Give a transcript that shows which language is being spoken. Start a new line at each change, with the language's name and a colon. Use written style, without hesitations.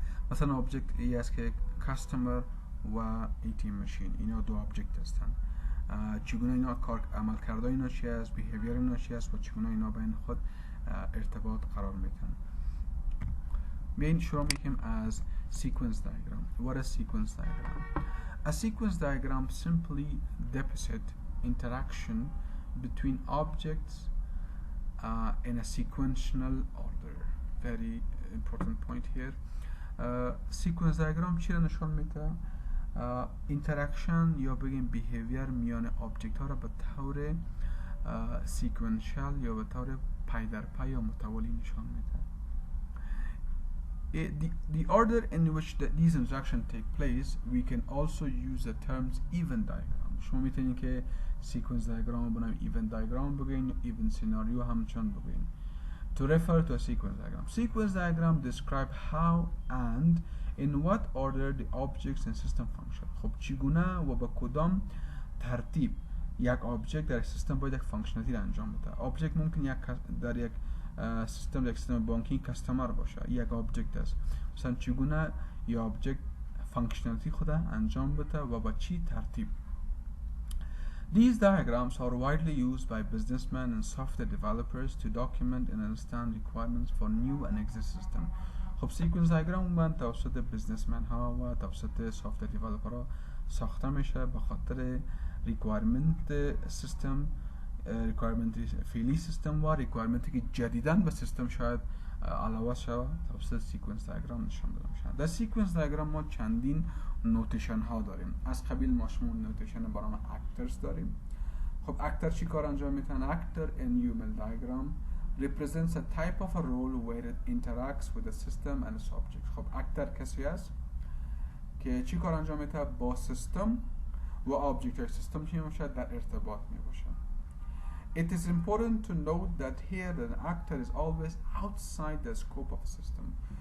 Persian: مثلا آبجکت ای است که کاستمر و ATM ماشین، اینا دو آبجکت هستن. چگونه اینا عمل کرده اینا چی است، بیهیویر اینا چی است و چگونه اینا بین خود ارتباط قرار میتن. بیاین شروع میکنیم از sequence diagram.
English: What is sequence diagram? A sequence diagram simply depicts interaction between objects in a sequential order. Very important point here.
Persian: Sequence diagram چی را نشان میده؟ اینتراکشن یا بگیم بیهیویر میان آبجکت ها را به طور سیکونشال یا به طور پای در پای یا متوالی نشان میده.
English: The order in which these interactions take place, we can also use the terms event diagram.
Persian: شما میتونید که sequence diagram بنام event diagram بگین، event scenario همچنان بگین.
English: To refer to a sequence diagram. Sequence diagram describe how and in what order the objects and system function.
Persian: خب چگونه و با کدام ترتیب یک آبجکت در سیستم باید یک فانکشنالیتی را انجام بده. آبجکت ممکن در یک سیستم، یک سیستم بانکی کاستمر باشه، یک آبجکت است. مثلا چگونه یک آبجکت فانکشنالیتی خود انجام بده و با چی ترتیب.
English: These diagrams are widely used by businessmen and software developers to document and understand requirements for new and existing systems.
Persian: خب سیکونس دیاگرام من توسط بیزنسمن ها و توسط سافتور دیولپر ها ساخته میشه به خاطر ریکوایرمنت سیستم، ریکوایرمنت فعلی سیستم و ریکوایرمنتی که جدیداً به سیستم شاید علاوه شود توسط سیکونس دیاگرام نشان داده میشه. در سیکونس دیاگرام ما چندین نوتیشن ها داریم. از قبیل ما شما نوتیشن برای اکترز داریم. خب اکتر چی کار انجام میتن؟ اکتر
English: in UML diagram represents a type of a role where it interacts with the system and its object.
Persian: خب اکتر کسی است که چی کار انجام میده؟ با سیستم و آبجکت سیستم چی میشه؟ در ارتباط میباشه.
English: It is important to note that here the actor is always outside the scope of the system.